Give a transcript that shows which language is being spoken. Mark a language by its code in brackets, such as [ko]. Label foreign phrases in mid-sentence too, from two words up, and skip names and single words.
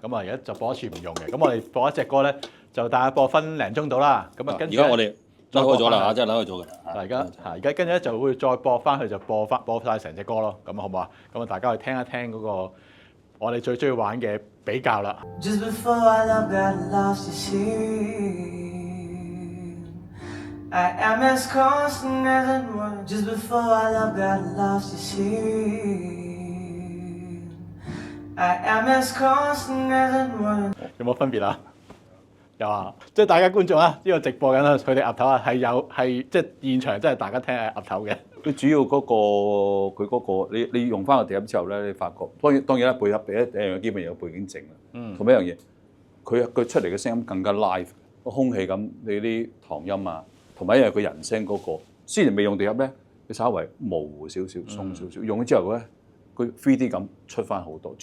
[yue] 咁啊而家就播一次唔用嘅。咁我哋播一隻歌咧，就大概播分零鐘到啦。咁啊跟住。而家我哋拉開咗啦嚇，真係拉開咗嘅。而家跟住咧就會再播翻去就播晒成隻歌咯。咁好唔好啊？咁啊大家去聽一聽嗰個我哋最中意玩嘅比較啦。 [en] Just before our love got lost, you see, I am as constant as it was. Just before our love got lost, you see, I am as constant as it was. [yue] 有冇分別啊？有啊，即係大家觀眾啊，呢個直播緊啦，佢哋岌頭啊，係即係現場真係大家聽係岌頭嘅。佢主要嗰個佢嗰個，你用翻個地盒之後咧，你發覺當然啦，背盒第一樣嘢基本有背景靜啦，同埋一樣嘢，佢出嚟嘅聲音更加 live， 個空氣咁，你啲唐音啊，同埋因為佢人聲嗰個，雖然未用地盒咧，佢稍微模糊少少、鬆少少，用咗之後咧，佢 3D 感出翻好多。